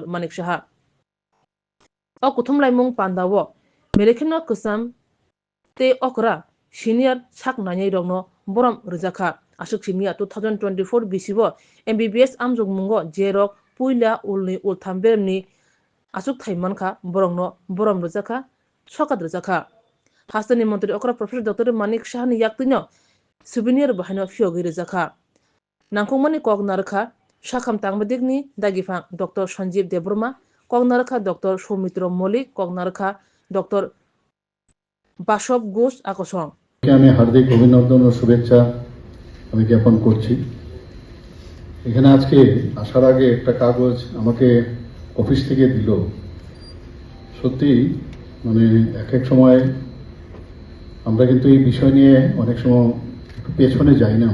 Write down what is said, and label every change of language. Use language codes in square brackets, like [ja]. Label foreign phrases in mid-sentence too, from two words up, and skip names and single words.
[trp] Manik Shaha O Kuthum Laimung Pandawo Melekino Kusam Tei Okra Senior Sak Nanyai Rogno Borom Rizaka Asuk Simia 2024 BCbo MBBS Amjog Mungo Jerok Puila Ulni Ultamberni Asuk Thaimanka Borongno Borom Rizaka Sokat Rizaka Hastani Montri Okra Professor Dr. Manik Shahani Yaktino Souvenir Bahano Fiogi Rizaka Nangkongmani Kognarka Shakam Tangbadigni Dagifang Dr. Sanjeev Debruma Kognarka Dr. Soumitra Malik Kognarka Dr. Bashop Ghosh Akosong [bn] আমি হার্দিক অভিনন্দন ও শুভেচ্ছা আমি জ্ঞাপন করছি। এখানে আজকে আসার আগে একটা কাগজ আমাকে অফিস থেকে দিল। সত্যি মানে এক সময় আমরা কিন্তু এই বিষয় নিয়ে অনেক সময় একটু পেছনে যাই না।